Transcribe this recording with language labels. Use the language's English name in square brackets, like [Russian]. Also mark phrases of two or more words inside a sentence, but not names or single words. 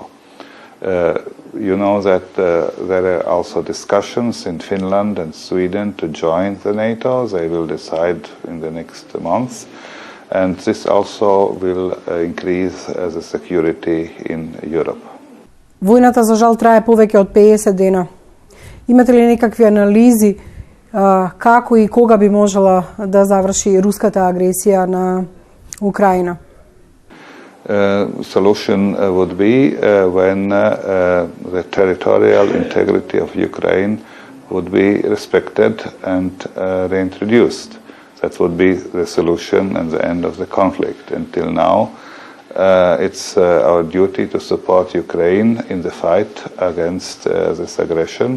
[English] You know that there are also discussions in Finland and Sweden to join the NATO. They will decide in the next months. And this also will increase the security in Europe. [Macedonian] Војната за жал трае повеќе од 50 дена. Имате ли некакви анализи како и кога би можела да заврши руската агресија на Украина? [English] Solution would be when the territorial integrity of Ukraine would be respected and reintroduced. That would be the solution and the end of the conflict. Until now, it's our duty to support Ukraine in the fight against this aggression.